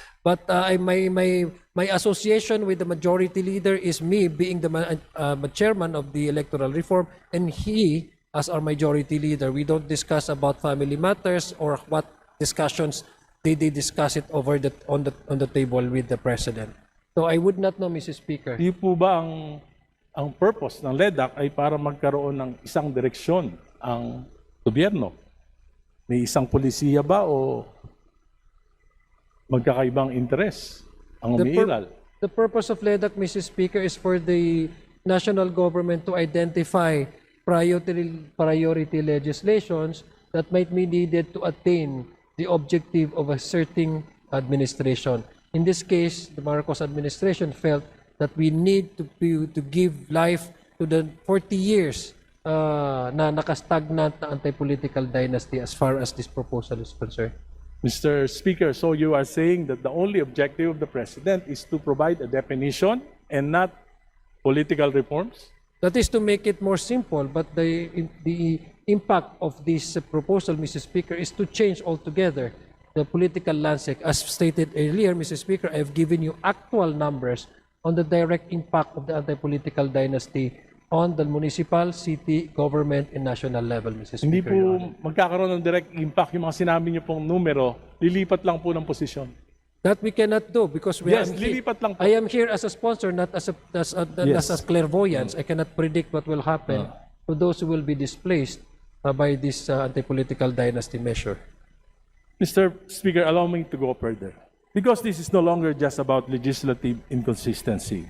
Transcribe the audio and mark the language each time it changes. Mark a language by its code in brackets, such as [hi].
[en] But my association with the majority leader is me being the chairman of the electoral reform, and he as our majority leader. We don't discuss about family matters or what discussions, they discuss it over on the table with the President. So I would not know, Mrs. Speaker. [tl] Di po ba ang purpose ng LEDAC ay para magkaroon ng isang direksyon ang gobyerno? May isang polisiya ba o magkakaibang interes ang umiiral? [en] The purpose of LEDAC, Mrs. Speaker, is for the national government to identify priority legislations that might be needed to attain the objective of a certain administration. In this case, the Marcos administration felt that we need to give life to the 40 years [tl] na nakastagnant na [en] anti-political dynasty as far as this proposal is concerned. Mr. Speaker, so you are saying that the only objective of the President is to provide a definition and not political reforms? That is to make it more simple, but the impact of this proposal, Mr. Speaker, is to change altogether the political landscape. As stated earlier, Mr. Speaker, I have given you actual numbers on the direct impact of the anti-political dynasty on the municipal, city, government, and national level, Mr. Speaker. [tl] Hindi po [en] Your Honor. [tl] magkakaroon ng direct impact yung mga sinabi niyo pong numero, lilipat lang po ng posisyon. [en] That we cannot do because [tl] Yes, lilipat lang po. [en] I am here as a sponsor, not as a clairvoyance. I cannot predict what will happen to those who will be displaced by this anti-political dynasty measure. Mr. Speaker, allow me to go further. Because this is no longer just about legislative inconsistency.